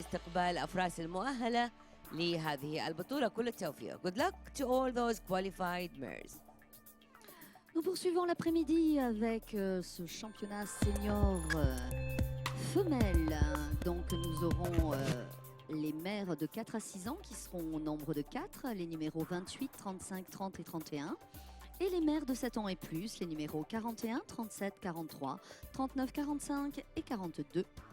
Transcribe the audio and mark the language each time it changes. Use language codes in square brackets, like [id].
[ar] استقبال أفراس المؤهلة لهذه البطولة. كل التوفيق. [en] Good luck to all those qualified mares. [fr] Nous poursuivons l'après-midi avec ce championnat senior femelle. Donc nous aurons les mères de 4 à 6 ans qui seront au nombre de 4, les numéros 28, 35, 30 et 31. Et les mères de 7 ans et plus, les numéros 41, 37, 43, 39, 45 et 42.